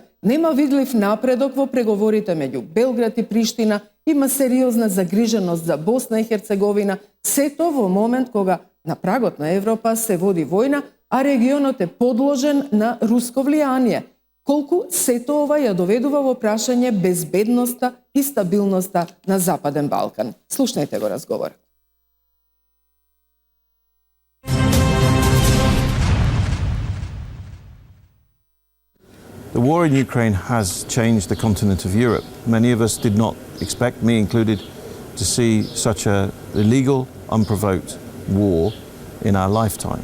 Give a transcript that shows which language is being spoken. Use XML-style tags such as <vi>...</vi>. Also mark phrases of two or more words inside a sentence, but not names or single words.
<mk>Нема видлив напредок во преговорите меѓу Белград и Приштина, има сериозна загриженост за Босна и Херцеговина, сето во момент кога на прагот на Европа се води војна, а регионот е подложен на руско влијание. Колку сето ова ја доведува во прашање безбедноста и стабилноста на Западен Балкан. Слушнајте го разговор.</mk> <en>The war in Ukraine has changed the continent of Europe. Many of us did not expect, me included, to see such an illegal, unprovoked war in our lifetime.</en>